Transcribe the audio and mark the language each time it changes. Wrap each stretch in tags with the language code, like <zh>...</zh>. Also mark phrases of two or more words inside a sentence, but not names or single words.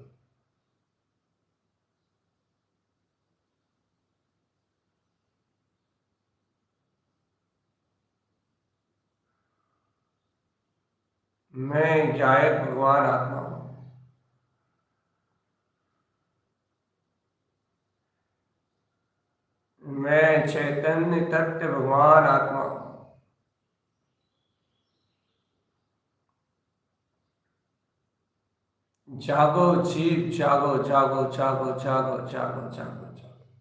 <hi>मैं गायक भगवान आत्मा हूँ। मैं चैतन्य तत्व भगवान आत्मा हूँ। जागो जीव, जागो जागो जागो जागो जागो जागो जागो।</hi>